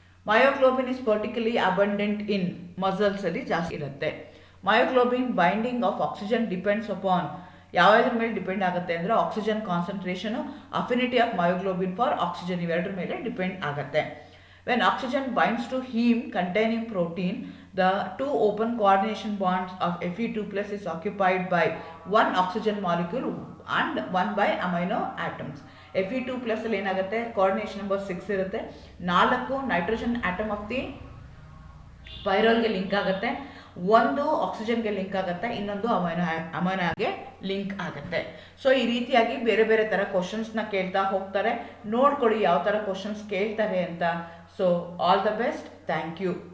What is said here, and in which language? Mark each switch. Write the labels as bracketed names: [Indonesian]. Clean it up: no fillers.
[English] myoglobin is particularly abundant in ಮಸಲ್ಸಲ್ಲಿ [Kannada] ಜಾಸ್ತಿ ಇರುತ್ತೆ. [English] myoglobin binding of oxygen depends upon [Kannada] ಯಾವುದ್ರ ಮೇಲೆ ಡಿಪೆಂಡ್ ಆಗುತ್ತೆ ಅಂದರೆ oxygen concentration, [English] affinity of myoglobin for oxygen, [Kannada] ಇವೆರಡರ ಮೇಲೆ ಡಿಪೆಂಡ್ ಆಗುತ್ತೆ. [English] When oxygen binds to heme containing protein, the two open coordination bonds of Fe2 plus is occupied by one oxygen molecule and one by amino atoms. [Kannada] Fe2 plus ಅಲ್ಲಿ ಏನಾಗುತ್ತೆ, coordination number 6 ಇರುತ್ತೆ, 4 [English] nitrogen atom of the [Kannada] ಪೈರಲ್ಗೆ link ಆಗುತ್ತೆ, ಒಂದು ಆಕ್ಸಿಜನ್ಗೆ link ಆಗುತ್ತೆ, ಇನ್ನೊಂದು ಅಮೈನೋಗೆ link ಆಗುತ್ತೆ. So ಈ ರೀತಿಯಾಗಿ ಬೇರೆ ಬೇರೆ ಥರ ಕ್ವಶನ್ಸ್ನ ಕೇಳ್ತಾ ಹೋಗ್ತಾರೆ. ನೋಡ್ಕೊಡಿ ಯಾವ ಥರ ಕ್ವಶನ್ಸ್ ಕೇಳ್ತಾರೆ ಅಂತ. [English] So all the best. Thank you.